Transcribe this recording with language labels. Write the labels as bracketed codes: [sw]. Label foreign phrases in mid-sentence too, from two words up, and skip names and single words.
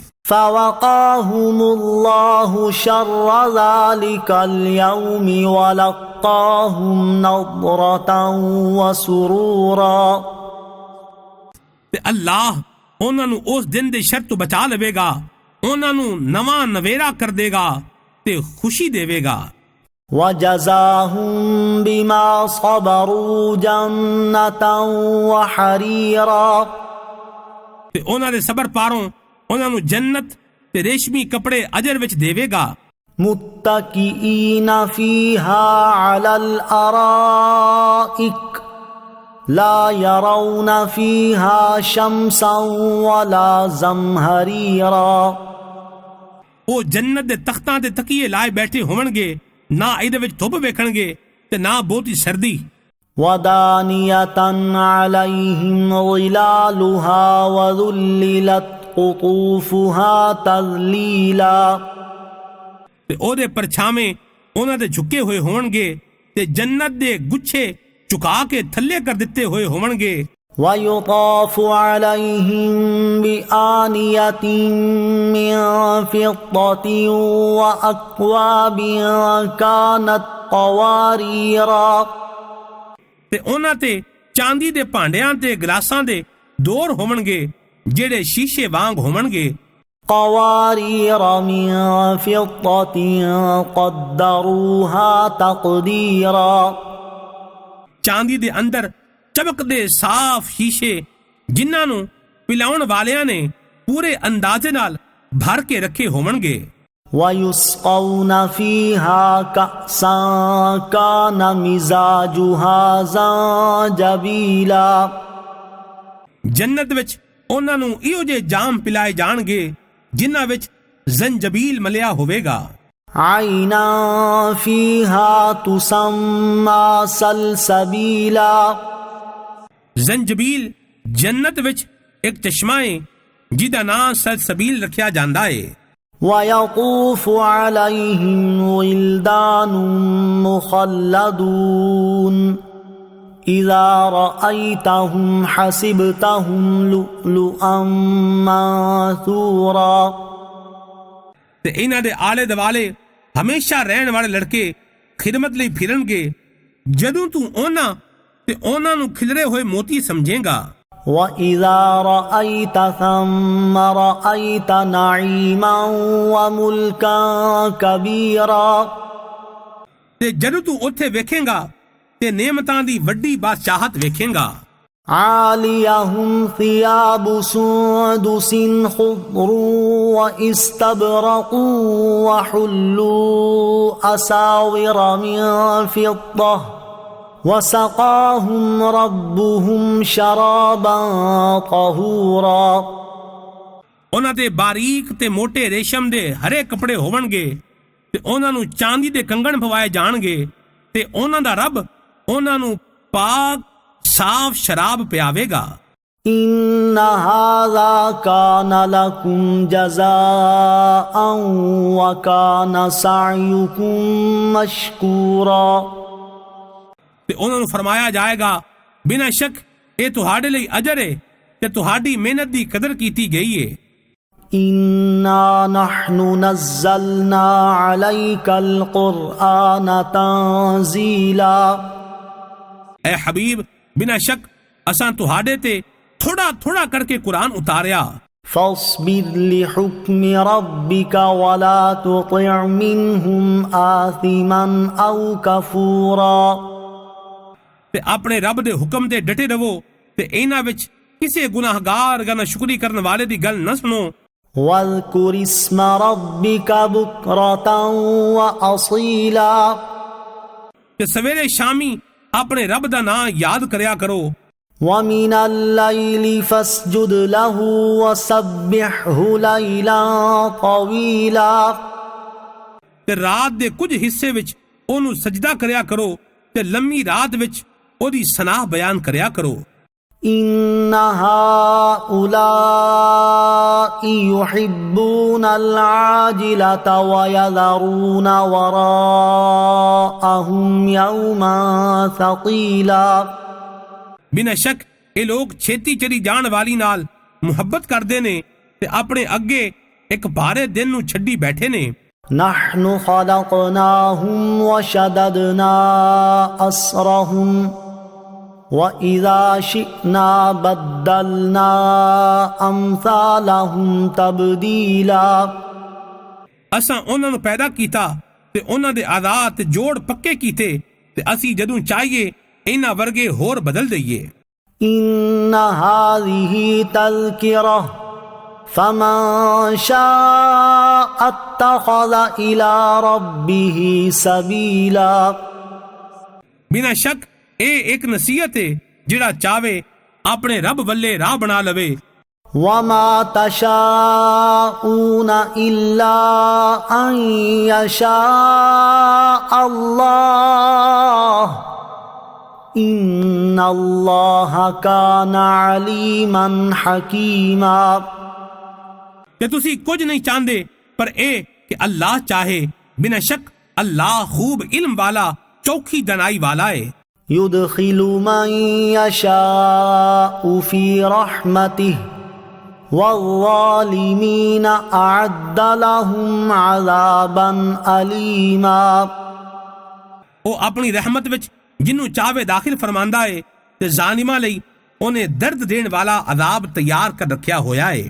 [ar] فوقاهم الله شر ذلك اليوم ولقاهم نضرة وسرورا [pa] ਤੇ ਅੱਲਾਹ ਉਹਨਾਂ ਨੂੰ ਉਸ ਦਿਨ ਦੇ ਸ਼ਰ ਤੋਂ ਬਚਾ ਲਵੇਗਾ، ਉਹਨਾਂ ਨੂੰ ਨਵਾਂ ਨਵੇਰਾ ਕਰ ਦੇਗਾ ਤੇ ਖੁਸ਼ੀ ਦੇਵੇਗਾ۔ [ar] وجزاهم بما صبروا جنة وحريرا [pa] ਤੇ ਉਹਨਾਂ ਦੇ ਸਬਰ ਪਾਰੋਂ ਉਹਨਾਂ ਨੂੰ ਜੰਨਤ ਤੇ ਰੇਸ਼ਮੀ ਕੱਪੜੇ ਅਜਰ ਵਿੱਚ ਦੇਵੇਗਾ۔ [ar] متكئين فيها على الأرائك لا يرون فيها شمسا ولا زمهريرا [pa] ਉਹ ਜੰਨਤ ਦੇ ਤਖਤਾਂ ਤੇ ਤਕੀਏ ਲਾਏ ਬੈਠੇ ਹੋਣਗੇ، ਨਾ ਇਹਦੇ ਵਿੱਚ ਧੁੱਪ ਵੇਖਣਗੇ ਤੇ ਨਾ ਬਹੁਤੀ ਸਰਦੀ۔ [ar] ودانية عليهم ظلالها وذللت قطوفها تذليلا [pa] ਤੇ ਉਹਦੇ ਪਰਛਾਵੇਂ ਉਹਨਾਂ ਦੇ ਝੁਕੇ ਹੋਏ ਹੋਣਗੇ ਤੇ ਜੰਨਤ ਦੇ ਗੁੱਛੇ ਝੁਕਾ ਕੇ ਥੱਲੇ ਕਰ ਦਿੱਤੇ ਹੋਏ ਹੋਣਗੇ۔ [ar] ويطاف عليهم بآنية من فضة وأكواب كانت قواريرا [pa] ਤੇ ਉਹਨਾਂ ਤੇ ਚਾਂਦੀ ਦੇ ਭਾਂਡਿਆਂ ਤੇ ਗਲਾਸਾਂ ਦੇ ਦੌਰ ਹੋਣਗੇ ਜਿਹੜੇ ਸ਼ੀਸ਼ੇ ਵਾਂਗ ਹੋਣਗੇ۔ [ar] قوارير من فضة قدروها تقديرا [pa] ਚਾਂਦੀ ਦੇ ਅੰਦਰ ਚਮਕਦੇ ਸਾਫ਼ ਸ਼ੀਸ਼ੇ ਜਿਨ੍ਹਾਂ ਨੂੰ ਪਿਲਾਉਣ ਵਾਲਿਆਂ ਨੇ ਪੂਰੇ ਅੰਦਾਜ਼ੇ ਨਾਲ ਭਰ ਕੇ ਰੱਖੇ ਹੋਣਗੇ۔ [ar] ويسقون فيها كأسا كان مزاجها زنجبيلا [pa] ਜੰਨਤ ਵਿੱਚ ਉਹਨਾਂ ਨੂੰ ਇਹੋ ਜਿਹੇ ਜਾਮ ਪਿਲਾਏ ਜਾਣਗੇ ਜਿਨ੍ਹਾਂ ਵਿੱਚ ਜ਼ੰਜਬੀਲ ਮਲਿਆ ਹੋਵੇਗਾ۔ [ar] عينا فيها تسمى سلسبيلا [pa] ਜ਼ੰਜਬੀਲ ਜੰਨਤ ਵਿੱਚ ਇੱਕ ਚਸ਼ਮਾ ਹੈ ਜਿਹਦਾ ਨਾਂ ਸਲਸਬੀਲ ਰੱਖਿਆ ਜਾਂਦਾ ਹੈ۔ [ar] ويطوف عليهم ولدان مخلدون إذا رأيتهم حسبتهم لؤلؤا منثورا [pa] ਤੇ ਇਹਨਾਂ ਦੇ ਆਲੇ ਦੁਆਲੇ ਹਮੇਸ਼ਾ ਰਹਿਣ ਵਾਲੇ ਲੜਕੇ ਖਿਦਮਤ ਲਈ ਫਿਰਨਗੇ ਜਦੋਂ ਤੂੰ ਉਹਨਾਂ ਨੂੰ ਖਿਲਰੇ ਹੋਏ ਮੋਤੀ ਸਮਝੇਗਾ [ar] وَإِذَا رَأَيْتَ ثَمَّ رَأَيْتَ نَعِيمًا وَمُلْكًا كَبِيرًا [pa] ਤੇ ਜਦੋਂ ਤੂੰ ਉੱਥੇ ਵੇਖੇਂਗਾ ਤੇ ਨੇਮਤਾਂ ਦੀ ਵੱਡੀ ਬਾਦਸ਼ਾਹਤ ਵੇਖੇਂਗਾ [ar] عَالِيَهُمْ ثِيَابُ سُندُسٍ خُضْرٌ وَإِسْتَبْرَقٌ وَحُلُّوا أَسَاوِرَ مِن فِضَّةٍ وَسَقَاهُمْ رَبُّهُمْ شَرَابًا طَهُورًا [pa] ਉਹਨਾਂ ਦੇ ਬਾਰੀਕ ਤੇ ਮੋٹے ਰੇਸ਼ਮ ਦੇ ਹਰੇ ਕੱਪੜੇ ਹੋਣਗੇ ਤੇ ਉਹਨਾਂ ਨੂੰ ਚਾਂਦੀ ਦੇ ਕੰਗਣ ਪਵਾਏ ਜਾਣਗੇ ਤੇ ਉਹਨਾਂ ਦਾ ਰੱਬ ਉਹਨਾਂ ਨੂੰ ਪਾਕ ਸਾਫ਼ ਸ਼ਰਾਬ ਪਿਆਵੇਗਾ [ar] إِنَّ هَذَا كَانَ لَكُمْ جَزَاءً وَكَانَ سَعْيُكُمْ مَشْكُورًا [pa] ਤੇ ਉਹਨਾਂ ਨੂੰ ਫਰਮਾਇਆ ਜਾਏਗਾ ਬਿਨਾਂ ਸ਼ੱਕ ਇਹ ਤੁਹਾਡੇ ਲਈ ਅਜਰ ਹੈ ਤੇ ਤੁਹਾਡੀ ਮਿਹਨਤ ਦੀ ਕਦਰ ਕੀਤੀ ਗਈ ਹੈ [ar] إِنَّا نَحْنُ نَزَّلْنَا عَلَيْكَ الْقُرْآنَ تَنزِيلًا [pa] اے حبیب ਬਿਨਾਂ ਸ਼ੱਕ ਅਸਾਂ ਤੁਹਾਡੇ ਤੇ ਥੋੜਾ ਥੋੜਾ ਕਰਕੇ ਕੁਰਾਨ ਉਤਾਰਿਆ [ar] فاصبر لحكم ربك ولا تطع منهم آثما أو كفورا [pa] ਤੇ ਆਪਣੇ ਰੱਬ ਦੇ ਹੁਕਮ ਤੇ ਡਟੇ ਰਹੋ ਤੇ ਇਹਨਾਂ ਵਿੱਚ ਕਿਸੇ ਗੁਨਾਹਗਾਰ ਜਾਂ ਨਾਸ਼ੁਕਰੀ ਕਰਨ ਵਾਲੇ ਦੀ ਗੱਲ ਨਾ ਸੁਣੋ [ar] واذكر اسم ربك بكرة وأصيلا [pa] ਤੇ ਸਵੇਰੇ ਸ਼ਾਮੀ ਆਪਣੇ ਰੱਬ ਦਾ ਨਾਂ ਯਾਦ ਕਰਿਆ ਕਰੋ [ar] ومن الليل فاسجد له وسبحه ليلا طويلا [pa] ਤੇ ਰਾਤ ਦੇ ਕੁਝ ਹਿੱਸੇ ਵਿੱਚ ਉਹਨੂੰ ਸਜਦਾ ਕਰਿਆ ਕਰੋ ਤੇ ਲੰਮੀ ਰਾਤ ਵਿੱਚ ਉਹਦੀ ਸਨਾਹ ਬਿਆਨ ਕਰਿਆ ਕਰੋ [ar] إن هؤلاء يحبون العاجلة ويذرون وراءهم يوما ثقيلا [pa] ਬਿਨਾਂ ਸ਼ੱਕ ਇਹ ਲੋਕ ਛੇਤੀ ਚਲੀ ਜਾਣ ਵਾਲੀ ਨਾਲ ਮੁਹੱਬਤ ਕਰਦੇ ਨੇ ਤੇ ਆਪਣੇ ਅੱਗੇ ਇੱਕ ਭਾਰੇ ਦਿਨ ਨੂੰ ਛੱਡੀ ਬੈਠੇ ਨੇ [ar] نحن خلقناهم وشددنا أسرهم وَإِذَا شِئْنَا بَدَّلْنَا أَمْثَالَهُمْ تَبْدِيلًا [pa] ਅਸਾਂ ਉਹਨਾਂ ਨੂੰ ਪੈਦਾ ਕੀਤਾ ਤੇ ਉਹਨਾਂ ਦੇ ਆਜ਼ਾਦ ਤੇ ਜੋੜ ਪੱਕੇ ਕੀਤੇ ਤੇ ਅਸੀਂ ਜਦੋਂ ਚਾਹੀਏ ਇਹਨਾਂ ਵਰਗੇ ਹੋਰ ਬਦਲ ਦਈਏ [ar] إِنَّ هَذِهِ تَذْكِرَةٌ فَمَنْ شَاءَ اتَّخَذَ إِلَى رَبِّهِ سَبِيلًا [pa] ਬਿਨਾਂ ਸ਼ੱਕ ਇਹ ਇੱਕ ਨਸੀਹਤ ਹੈ ਜਿਹੜਾ ਚਾਵੇ ਆਪਣੇ ਰੱਬ ਵੱਲੇ ਰਾਹ ਬਣਾ ਲਵੇ [ar] وَمَا تَشَاءُونَ إِلَّا أَن يَشَاءَ اللَّهُ إِنَّ اللَّهَ كَانَ عَلِيمًا حَكِيمًا [pa] کہ تسی کچھ نہیں چاہتے پر اے کہ اللہ چاہے بنا شک اللہ خوب علم والا چوکھی دنائی والا ہے [ar] يدخل من يشاء في رحمته والظالمين أعد لهم عذابا أليما [pa] وہ اپنی رحمت وچ جنوں چاہے داخل فرماندا ہے تے ظالماں لئی انہیں درد دین والا عذاب تیار کر رکھیا ہویا ہے